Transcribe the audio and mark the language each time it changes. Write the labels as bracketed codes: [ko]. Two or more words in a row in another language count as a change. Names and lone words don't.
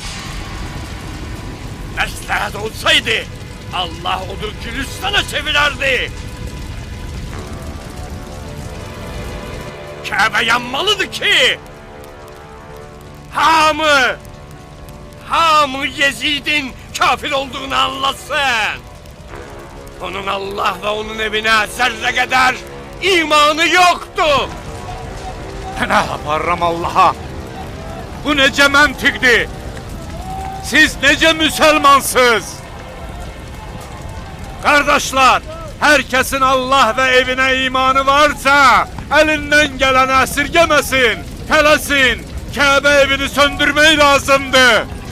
[az] Məsləhət olsaydı, Allah odu Gülüstan'a çevirərdi. Kəbə yanmalıdır ki, hamı Yezid'in kafir olduğunu anlasın. [tr] Onun Allah ve onun evine zerre kadar imanı yoktu. [az] Nə aparıram Allaha? Bu necə məntiqdir? Siz necə müsəlmansınız? Qardaşlar, hər kəsin Allah və evinə imanı varsa, əlindən gələni əsirgəməsin, tələsin, Kəbə evini söndürmək lazımdır.